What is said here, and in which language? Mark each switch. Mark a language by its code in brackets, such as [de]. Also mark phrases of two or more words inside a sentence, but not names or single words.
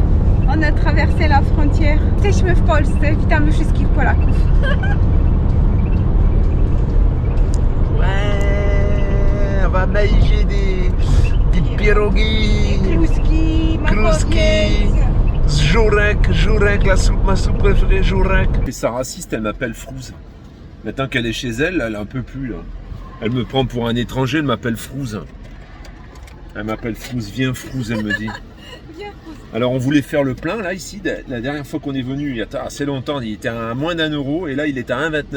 [fr] On a traversé la frontière. [pl] Jesteśmy w Polsce. Witamy wszystkich Polaków. [fr] Ouais, on va manger des [pl] pierogi, kluski, żurek, [fr] la soupe, ma soupe préférée, żurek. Et sa raciste, elle m'appelle Frouz. Maintenant qu'elle est chez elle, elle en peut plus là. Elle me prend pour un étranger, elle m'appelle Frouze. Elle m'appelle Frouze, viens Frouze, elle me dit. Alors on voulait faire le plein là ici, la dernière fois qu'on est venu, il y a assez longtemps, il était à moins d'1 € et là il est à 1,29 €.